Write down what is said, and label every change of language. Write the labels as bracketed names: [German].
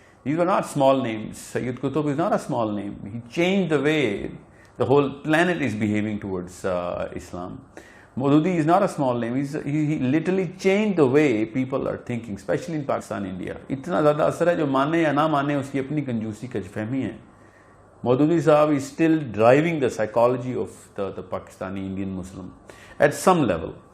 [English] These were not small names. Sayyid Qutb is not a small name. He changed the way the whole planet is behaving towards Islam. Maududi is not a small name. He literally changed the way people are thinking, especially in Pakistan, India. [Urdu] اتنا زیادہ اثر ہے, جو مانے یا نہ مانے اس کی اپنی کنجوسی کا فہمی ہے. [English] Maududi صاحب is still driving the psychology of the Pakistani Indian Muslim at some level.